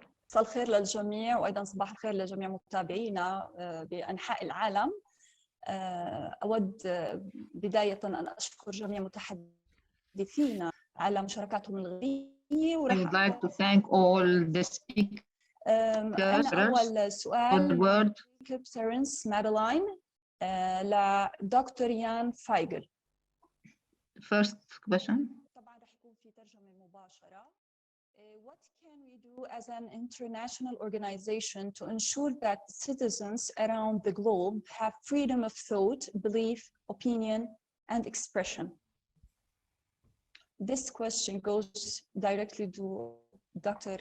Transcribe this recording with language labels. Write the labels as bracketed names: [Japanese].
[Arabic] مساء الخير للجميع، وأيضا صباح الخير لجميع متابعينا بأنحاء العالم. أود بداية أن أشكر جميع متحدثين على مشاركاتهم الغنية. [English] I would like to thank all the speakers. [Arabic] أول سؤال Sirens Madeline لدكتور يان فايجل. [English] First question. [Arabic] طبعا رح يكون في ترجمة مباشرة. [English] What can we do as an international organization to ensure that citizens around the globe have freedom of thought, belief, opinion, and expression? This question goes directly to Dr.